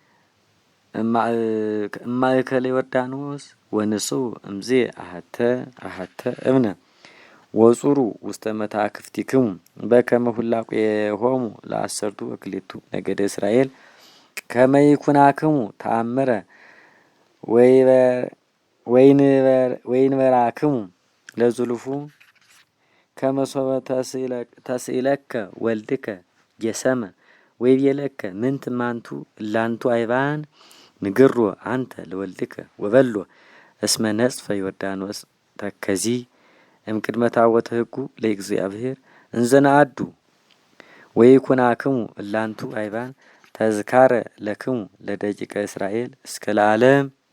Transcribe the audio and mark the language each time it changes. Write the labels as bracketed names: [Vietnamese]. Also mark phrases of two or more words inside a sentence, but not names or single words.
[Geez] እማእከለ ዮርዳኖስ ወንስኡ እምዜ አሃተ እብነ ወጹሩ ውስተ መታክፍቲክሙ በከመ ሁላቄሆሙ ለአሰርቱ ወክሌቱ ነገደ እስራኤል ከመ ይኩናክሙ ተአምረ ወይንበራክሙ ለዝሉፉ ከመ ሶበ ተስእለከ ወልድከ ጌሰመ ወይቤለከ ምንት ማንቱ እላንቱ አይባን ንግሮ አንተ ለወልድከ ወበሎ እስመ ነጽፈ ዮርዳኖስ ተከዚ እምቅድመ ታቦተ ሕጉ ለእግዚአብሔር እንዘነአዱ ወይኩናክሙ እላንቱ አይባን ተዝካረ ለክሙ ለደቂቀ እስራኤል እስከ ለዓለም